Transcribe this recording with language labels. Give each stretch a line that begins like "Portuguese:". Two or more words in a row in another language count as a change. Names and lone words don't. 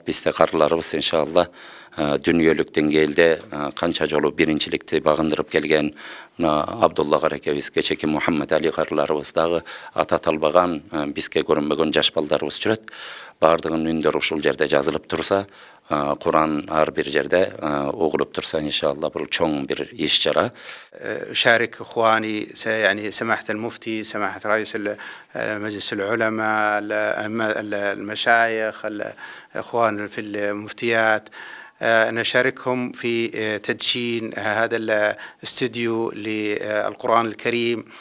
Kyrgyz: Бизде карыларыбыз иншалла дүйнөлүк деңгээлде канча жолу биринчиликти багындырып келген Абдулла карекебиз, кечеки Мухаммед Али карыларыбыз дагы ата талбаган, бизге көрүнбөгөн жаш балдарыбыз жүрөт. Бардыгын үндөрү ушул жерде жазылып турса, Куран ар бир жерде окулуп турса иншалла бул чоң бир иш чара.
Arabic: أشارك إخواني يعني سماحة المفتي، سماحة رئيس مجلس العلماء، المشايخ، الإخوان في المفتيات، نشاركهم في تدشين هذا الاستوديو للقرآن الكريم.